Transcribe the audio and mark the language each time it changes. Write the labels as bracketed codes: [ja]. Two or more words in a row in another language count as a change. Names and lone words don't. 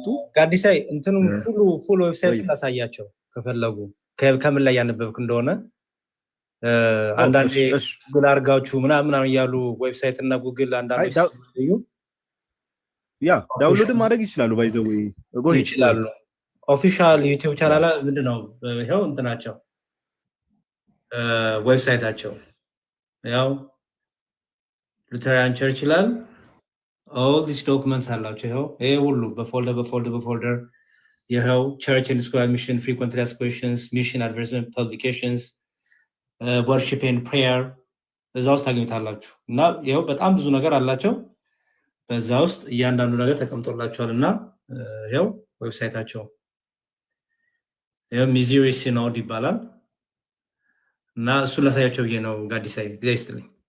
[am] ጋዲሳይ እንትኑን [en] full website [am] ላሳያቸው ከፈለጉ ከምን ላይ ያነበብክ እንደሆነ አንዳንዴ ጉግል አርጋችሁ ምናምን እያሉ ዌብሳይት እና ጉግል አንዳንዴ ያ ዳውንሎድ ማድረግ ይችላሉ። ባይዘው ይችላሉ። [en] official YouTube channel [am] ምንድነው ይሄው እንትናቸው ዌብሳይታቸው ያው ሉተራን ቸርች ይላል። [en] all these documents [am] አላቸው። ይሄው ይሄ ሁሉ በፎልደር ይሄው [en] church and square mission frequently asked questions mission advertisement publications worship and prayer [am] እዛ ውስጥ ታገኙታላችሁ። እና ይሄው በጣም ብዙ ነገር አላቸው። በዛ ውስጥ እያንዳንዱ ነገር ተቀምጦላችኋልና ይሄው ዌብሳይታቸው ይሄው ሚዙሪ ሲኖድ ይባላል። እና እሱ ላሳያቸው ብዬ ነው ጋዲሳይ ጊዜ ይስጥልኝ።